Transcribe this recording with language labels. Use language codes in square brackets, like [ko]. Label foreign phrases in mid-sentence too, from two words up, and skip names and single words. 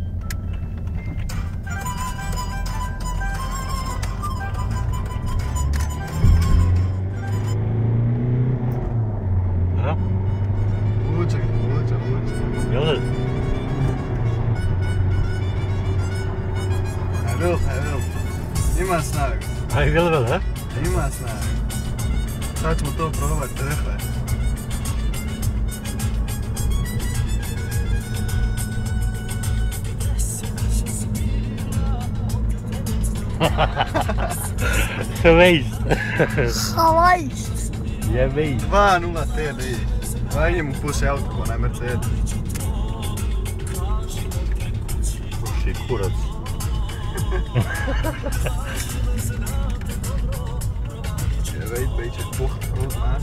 [nl] Ja? [bs] Vuče. [nl] Jel het? Hij wil. [bs] Ima snagu. [nl] Hij wil wel, hè? [bs] Ima snagu. Sad ćemo to probati, trhle. [nl] Geweest. Geweest! Jij weet. 2.0 TDI. [bs] Vai njemu puši auto ko onaj Mercedes. Puši kurac. [nl] Je weet, een beetje bocht groot maken.